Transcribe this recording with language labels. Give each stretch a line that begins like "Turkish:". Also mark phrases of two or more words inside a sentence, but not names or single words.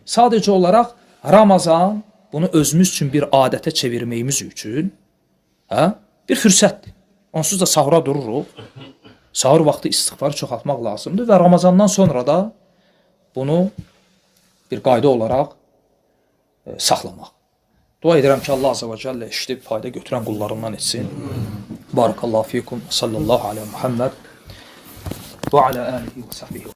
Azerbaijani: Sadəcə olaraq Ramazan bunu özümüz üçün bir adətə çevirməyimiz üçün bir fürsətdir. Onsuz da sahura dururuq. Sahur vaxtı istiğfarı çoxaltmaq lazımdır və Ramazandan sonra da bunu bir qayda olaraq saxlamaq. Dua edirəm ki, Allah
Arabic: عز وجل
Azerbaijani: eşidib fayda götürən qullarından etsin.
Arabic: بارك الله فيكم، صلى الله عليه محمد وعلى آله وصحبه.